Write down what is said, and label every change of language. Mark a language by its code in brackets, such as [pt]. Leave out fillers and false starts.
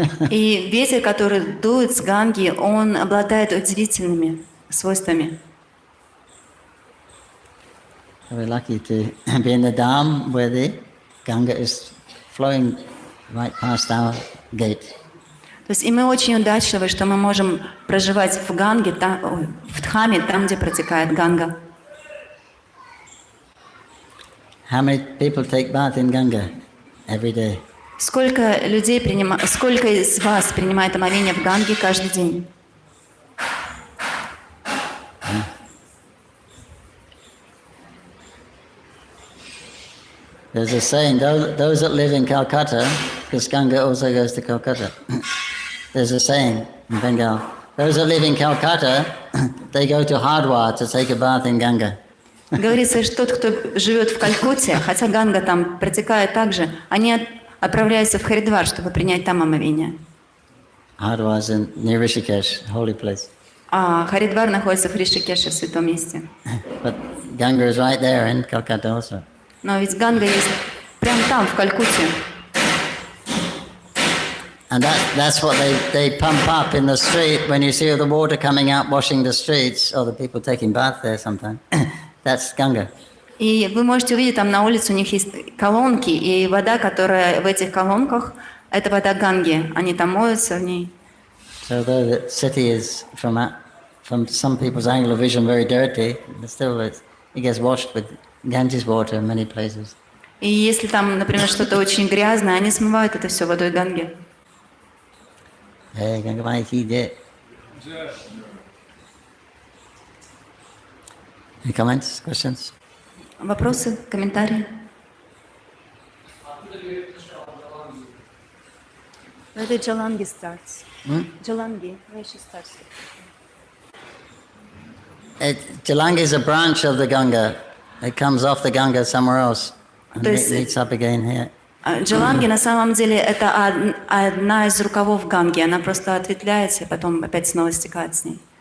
[ru] И ветер, который дует с Ганги, он обладает удивительными свойствами. [en] We're lucky to be in the Dham where the Ganga is flowing right past our gate. [ru] То есть и мы очень удачливы, что мы можем проживать в Ганге, в Дхаме, там, где протекает Ганга. [en] How many people take bath in Ganga every day? [ru] Сколько из вас принимает омовение в Ганге каждый день? [en] There's a saying, those that live in Calcutta, because Ganga also goes to Calcutta. There's a saying in Bengal, those that live in Calcutta, they go to Hardwar to take a bath in Ganga. [ru] Говорится, что тот, кто живет в Калькутте, хотя Ганга там протекает также, они отправляются в Харидвар, чтобы принять там омовение. [en] Hardwar is near Rishikesh, holy place. [ru] А Харидвар находится в Ришикеше, в святом месте. [en] But Ganga is right there in Calcutta also. [ru] Но ведь Ганга есть прямо там, в Калькутте. [en] And that's what they pump up in the street when you see the water coming out washing the streets, or the people taking bath there sometimes. That's Ganga. [ru] И вы можете увидеть, там на улице у них есть колонки, и вода, которая в этих колонках, это вода Ганги. Они там моются в ней. [en] So though the city is from some people's angle of vision very dirty, but still it gets washed with Ganges water in many places. [ru] И если там, например, что-то очень грязное, они смывают это все водой Ганги. [hi] Hey, Ganga Mai ki jai. [en] Any comments, questions? [ru] Вопросы, комментарии? [en] Where the Jalangi starts. Jalangi, where she starts. Jalangi is a branch of the Ganga. It comes off the Ganga somewhere else and meets up again here. [ru] Джаланги на самом деле это одна из рукавов Ганги. Она просто ответвляется и потом опять снова стекает с ней.